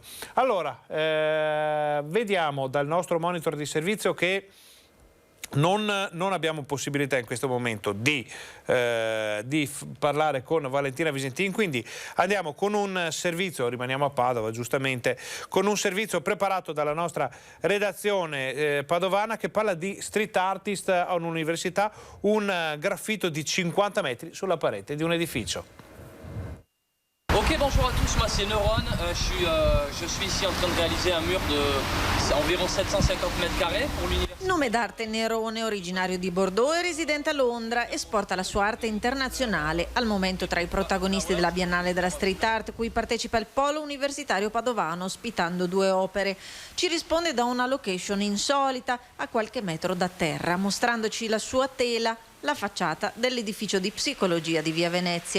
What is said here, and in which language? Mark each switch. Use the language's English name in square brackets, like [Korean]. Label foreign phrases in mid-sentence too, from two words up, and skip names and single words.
[Italian] Allora, vediamo dal nostro monitor di servizio che Non abbiamo possibilità in questo momento di parlare con Valentina Visentin, quindi andiamo con un servizio, rimaniamo a Padova giustamente, con un servizio preparato dalla nostra redazione padovana che parla di [English] street artist [Italian] a un'università, un graffito di 50 metri sulla parete di un edificio. [French] Ok, bonjour à tous, moi c'est Neuron, je suis ici en train de réaliser un mur de environ 750 mètres carrés pour l'université. [Italian] Nome d'arte Nerone, originario di Bordeaux e residente a Londra, esporta la sua arte internazionale, al momento tra i protagonisti della Biennale della Street Art, cui partecipa il Polo Universitario Padovano, ospitando 2 opere. Ci risponde da una location insolita, a qualche metro da terra, mostrandoci la sua tela, la facciata dell'edificio di psicologia di Via Venezia.